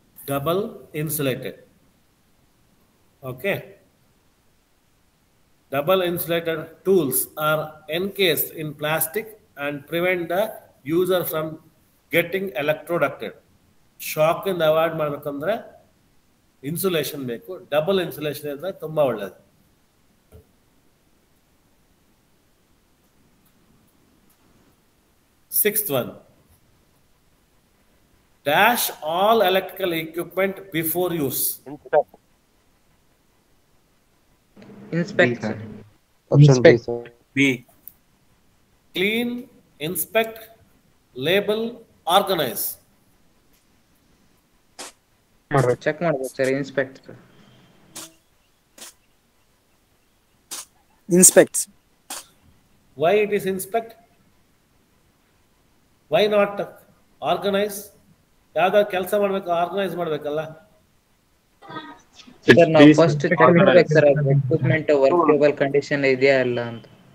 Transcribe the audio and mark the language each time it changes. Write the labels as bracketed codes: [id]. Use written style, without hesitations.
[en] Double insulated. Okay. Double insulated tools are encased in plastic and prevent the user from getting electrocuted. Shock in avoid [kn] ಮಾಡಬೇಕಂದ್ರೆ insulation ಬೇಕು. Double insulation ಇದ್ರೆ ತುಂಬಾ ಒಳ್ಳೆಯದು. [en] Sixth one. Dash all electrical equipment before use. Inspect. Option B sir. B. Clean, inspect, label, organize. [kn] Check ಮಾಡ್ಬೇಕು sir. Inspect. [en] Inspect. Why it is inspect? Why not organize? [kn] ಯಾವ್ದಾದ್ರು ಕೆಲಸ ಮಾಡ್ಬೇಕು, organise ಮಾಡ್ಬೇಕಲ್ಲ. Sir ನಾವು first check ಮಾಡ್ಬೇಕು sir equipment ವರ್ಕೇಬಲ್ condition ಇದೆಯಾ ಇಲ್ಲ ಅಂತ.